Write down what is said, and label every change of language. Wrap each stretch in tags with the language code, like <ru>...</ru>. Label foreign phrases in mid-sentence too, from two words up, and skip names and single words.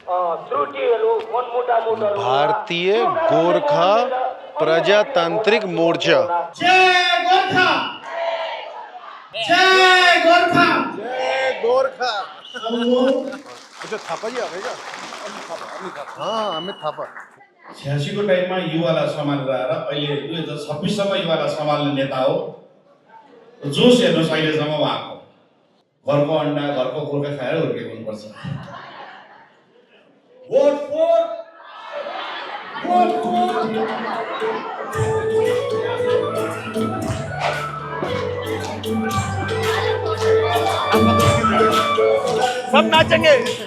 <hi>भारतीय गोरखा प्रजातांत्रिक मोर्चा। जय गोरखा, जय गोरखा, जय गोरखा। अच्छा थापा जी आ गए क्या? हाँ अमित थापा।</hi> <ne>86 को टाइममा युवालाई सम्हालेर आएर अहिले 2026 सम्म युवालाई सम्हाल्ने नेता हो। जोस हेर्नुहोस् अहिलेसम्म उहाँको। घरको अन्डा, घरको गोर्खा खाएर हुर्केको हुनुपर्छ।</ne> <en>Vote for</en> <hi>सब नाचेंगे।</hi>